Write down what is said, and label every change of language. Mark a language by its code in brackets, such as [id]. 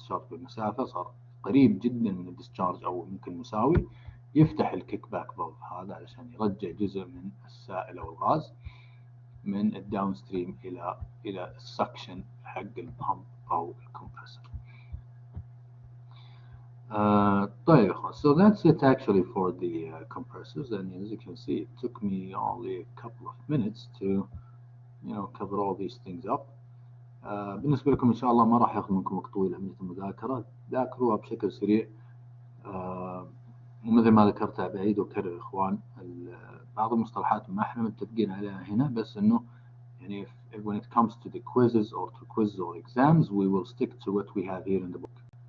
[ar] بمسافة صار قريب جدا من الديسشارج أو ممكن مساوي، يفتح الكيك باك فالف هذا علشان يرجع جزء من السائل أو الغاز من الداون ستريم إلى السكشن حق البامب أو الكمبرسور. طيب [en] so that's it actually for the compressors, and as you can see it took me only a couple of minutes to cover all these things up. [ar] بالنسبة لكم إن شاء الله ما راح ياخذ منكم وقت طويل عملية المذاكرة، ذاكروها بشكل سريع. ومثل ما ذكرت بعيد وكرر إخوان بعض المصطلحات ما إحنا متفقين عليها هنا، بس إنه يعني [en] when it comes to the quizzes or exams we will stick to what we have here in the book.